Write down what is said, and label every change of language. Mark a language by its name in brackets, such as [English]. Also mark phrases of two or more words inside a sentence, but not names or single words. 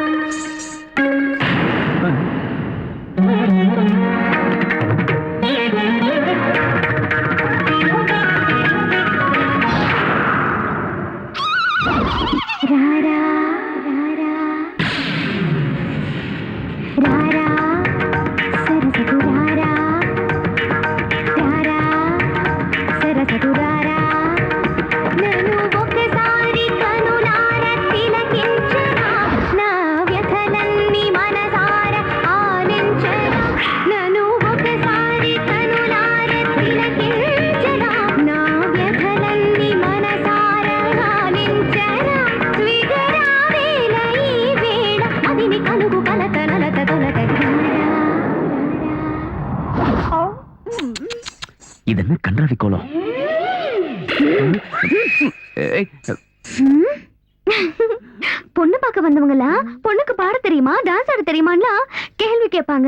[Telugu] రారా రారా రారా సరసకు రారా రారా సరసకు రారా నన్ను ఒక్కసారి కనులార తిలకించరా నా వ్యథలన్నీ మనసార ఆలించరా నన్ను ఒక్కసారి కనులార తిలకించరా నా వ్యథలన్నీ మనసార ఆలించరా విగరావేల ఈ వేళ అదిని కలుగు కలత నలత తొలత [Tamil] இது என்ன கன்றாவி கோலம்? ஏய், பொண்ணு பார்க்க வந்தவங்களா பொண்ணுக்கு பாட தெரியுமா, டான்ஸ் ஆட தெரியுமான்னா கேள்வி கேட்பாங்க.